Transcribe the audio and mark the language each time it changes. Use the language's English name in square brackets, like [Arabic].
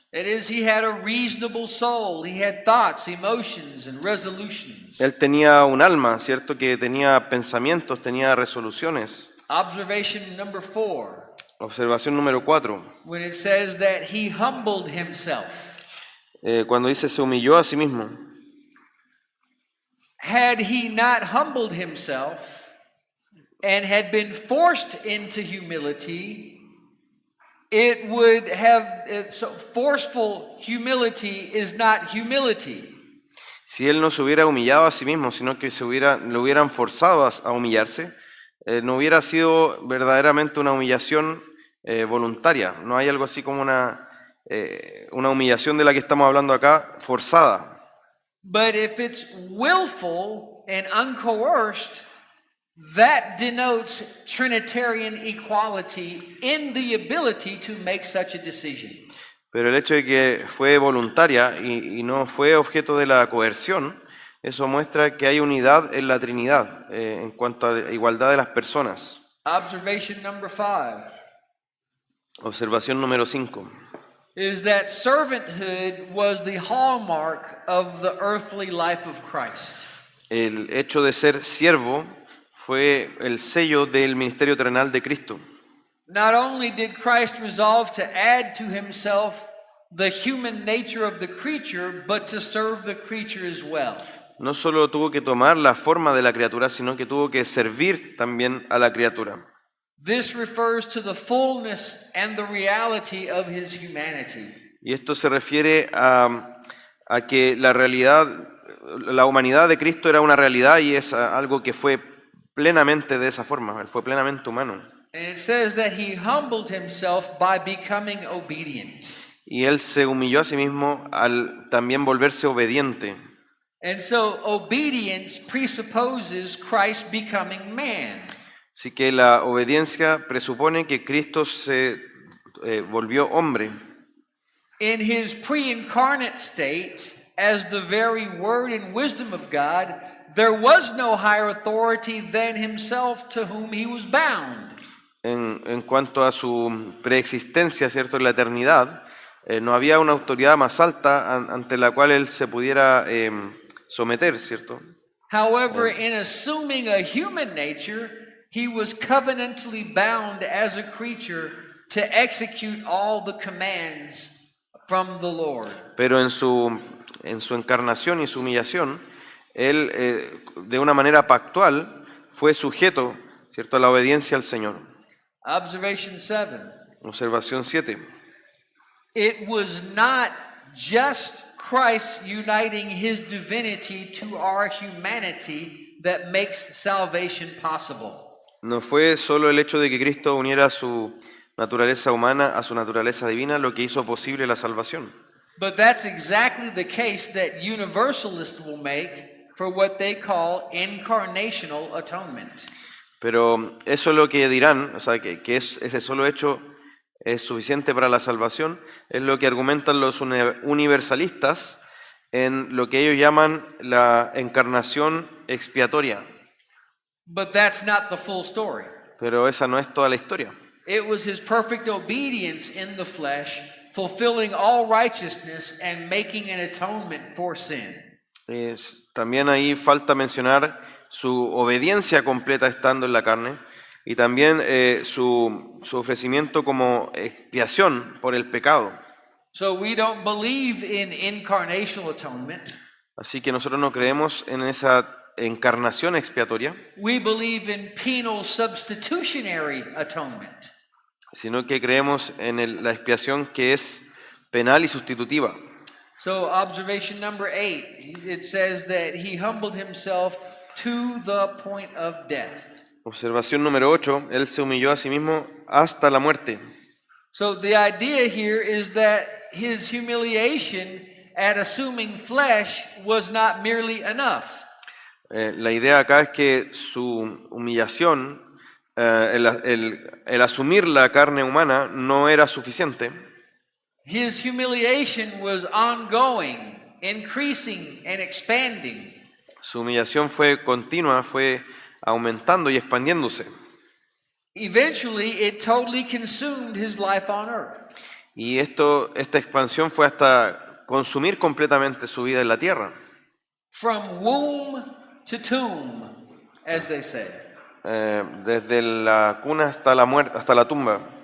[English] That is, he had a reasonable soul. He had thoughts, emotions, and resolutions. [Spanish] Él tenía un alma, ¿cierto?, que tenía pensamientos, tenía resoluciones. [English] Observation number 4, [Spanish] Observación número 4. [English] when it says that he humbled himself. [Spanish] Cuando dice se humilló a sí mismo. [English] Had he not humbled himself and had been forced into humility, it would have, so forceful humility is not humility. [Spanish] Si él no se hubiera humillado a sí mismo, sino que lo hubieran forzado a humillarse, no hubiera sido verdaderamente una humillación voluntaria. No hay algo así como una humillación de la que estamos hablando acá, forzada. [English] But if it's willful and uncoerced, that denotes Trinitarian equality in the ability to make such a decision. [Spanish] Pero el hecho de que fue voluntaria y no fue objeto de la coerción, eso muestra que hay unidad en la Trinidad en cuanto a la igualdad de las personas. [English] Observation number 5 [Spanish] Observación número 5. [English] is that servanthood was the hallmark of the earthly life of Christ. [Spanish] El hecho de ser siervo fue el sello del ministerio terrenal de Cristo. [English] Not only did Christ resolve to add to himself the human nature of the creature, but to serve the creature as well. [Spanish] No solo tuvo que tomar la forma de la criatura, sino que tuvo que servir también a la criatura. [English] This refers to the fullness and the reality of his humanity. [Spanish] Y esto se refiere a que la realidad, la humanidad de Cristo era una realidad y es algo que fue plenamente de esa forma, él fue plenamente humano. [English] And it says that he humbled himself by becoming obedient. [Spanish] Y él se humilló a sí mismo al también volverse obediente. [English] And so obedience presupposes Christ becoming man. [Spanish] Así que la obediencia presupone que Cristo se volvió hombre. [English] In his pre-incarnate state, as the very word and wisdom of God, there was no higher authority than himself to whom he was bound. [Spanish] En cuanto a su preexistencia, ¿cierto?, en la eternidad, no había una autoridad más alta ante la cual él se pudiera someter, ¿cierto? [English] However, in assuming a human nature, he was covenantally bound as a creature to execute all the commands from the Lord. [Spanish] Pero en su encarnación y su humillación, él de una manera pactual fue sujeto, ¿cierto?, a la obediencia al Señor. [English] Observation 7. [Spanish] Observación 7. [English] It was not just Christ uniting his divinity to our humanity that makes salvation possible. [Spanish] No fue solo el hecho de que Cristo uniera su naturaleza humana a su naturaleza divina lo que hizo posible la salvación. [English] But that's exactly the case that universalists will make for what they call incarnational atonement. [Spanish] Pero eso es lo que dirán, o sea, que ese solo hecho es suficiente para la salvación, es lo que argumentan los universalistas en lo que ellos llaman la encarnación expiatoria. [English] But that's not the full story. [Spanish] Pero esa no es toda la historia. [English] It was his perfect obedience in the flesh, fulfilling all righteousness and making an atonement for sin. [Spanish] También ahí falta mencionar su obediencia completa estando en la carne y también su ofrecimiento como expiación por el pecado. [English] So we don't believe in incarnational atonement. [Spanish] Así que nosotros no creemos en esa encarnación expiatoria, [English] We believe in penal substitutionary atonement. [Spanish] sino que creemos en la expiación que es penal y sustitutiva. [English] So observation number 8, it says that he humbled himself to the point of death. [Spanish] Observación número 8, él se humilló a sí mismo hasta la muerte. [English] So the idea here is that his humiliation at assuming flesh was not merely enough. [Spanish] La idea acá es que su humillación, el asumir la carne humana no era suficiente. [English] His humiliation was ongoing, increasing and expanding. [Spanish] Su humillación fue continua, fue aumentando y expandiéndose. [English] Eventually, it totally consumed his life on earth. [Spanish] Y esta expansión fue hasta consumir completamente su vida en la tierra. [English] From womb to tomb, as they say. [Spanish] Desde la cuna hasta la muerte, hasta la tumba.